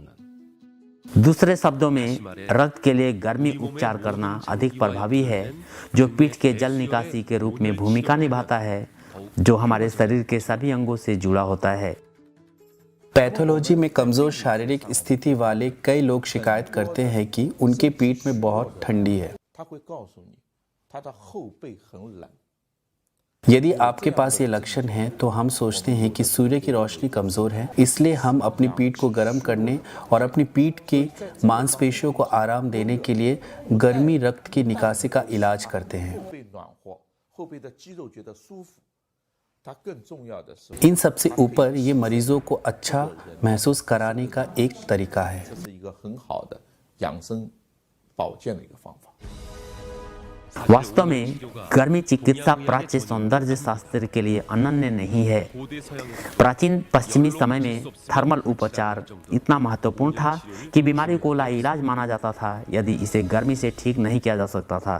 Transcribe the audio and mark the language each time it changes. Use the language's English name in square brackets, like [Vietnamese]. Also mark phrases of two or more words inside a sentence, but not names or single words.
[Hindi] दूसरे शब्दों में रक्त के लिए गर्मी उपचार करना अधिक प्रभावी है, जो पीठ के जल निकासी के रूप में भूमिका निभाता है, जो हमारे शरीर के सभी अंगों से जुड़ा होता है। पैथोलॉजी में कमजोर शारीरिक स्थिति वाले कई लोग शिकायत करते हैं कि उनके पीठ में बहुत ठंडी है। [Chinese] 他会告诉你他的后背很冷。 [Hindi] यदि आपके पास ये लक्षण हैं तो हम सोचते हैं कि सूर्य की रोशनी कमज़ोर है, इसलिए हम अपनी पीठ को गर्म करने और अपनी पीठ के मांसपेशियों को आराम देने के लिए गर्मी रक्त की निकासी का इलाज करते हैं। [Chinese] 后背暖和，后背的肌肉觉得舒服。它更重要的是， [Hindi] इन सबसे ऊपर ये मरीजों को अच्छा महसूस कराने का एक तरीका है। [Chinese] 这是一个很好的养生保健的一个方法。 [Hindi] वास्तव में गर्मी चिकित्सा प्राच्य सौंदर्य शास्त्र के लिए अनन्य नहीं है। प्राचीन पश्चिमी समय में थर्मल उपचार इतना महत्वपूर्ण था कि बीमारी को लाइलाज माना जाता था यदि इसे गर्मी से ठीक नहीं किया जा सकता था।